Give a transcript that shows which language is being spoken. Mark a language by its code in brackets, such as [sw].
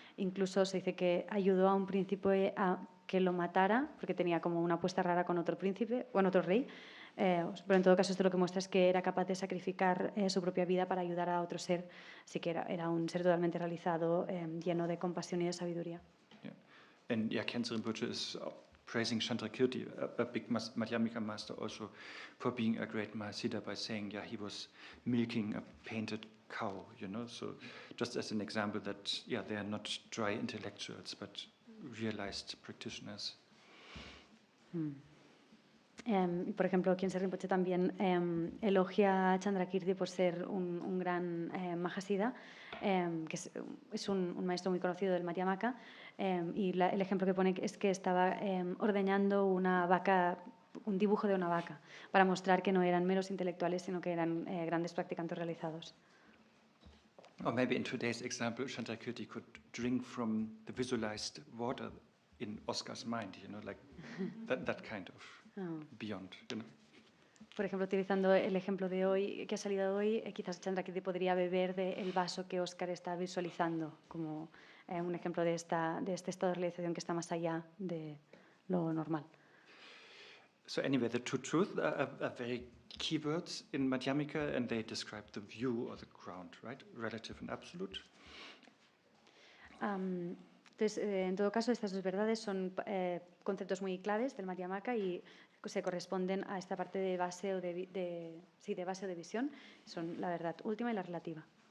[es] Incluso se dice que ayudó a un príncipe a que lo matara, porque tenía como una apuesta rara con otro príncipe, con otro rey. Pero en todo caso, esto lo que muestra es que era capaz de sacrificar su propia vida para ayudar a otro ser. Así que era un ser totalmente realizado, lleno de compasión y de sabiduría. [en] Yeah. And Khyentse Rinpoche is praising Shantideva, a big Madhyamika master, also for being a great Mahasiddha, by saying, he was milking a painted cow, so just as an example that, they are not dry intellectuals, but realized practitioners. [es] Por ejemplo, Khyentse Rinpoche también elogia a Chandrakirti por ser un gran Mahasiddha, que es un maestro muy conocido del Madhyamaka, y el ejemplo que pone es que estaba ordeñando una vaca, un dibujo de una vaca, para mostrar que no eran meros intelectuales, sino que eran grandes practicantes realizados. [en] Or maybe in today's example, Chandrakirti could drink from the visualized water in Oscar's mind, like that kind of beyond. [es] Por ejemplo, utilizando el ejemplo de hoy, que ha salido hoy, quizás Chandrakirti podría beber del vaso que Oscar está visualizando, como un ejemplo de este estado de realización que está más allá de lo normal. [en] So anyway, the two truths are very key words in Madhyamika, and they describe the view or the ground, right? Relative and absolute. [es] Entonces, en todo caso, estas dos verdades son conceptos muy claves del Madhyamaka y se corresponden a esta parte de base o de base o de visión. Son la verdad última y la relativa.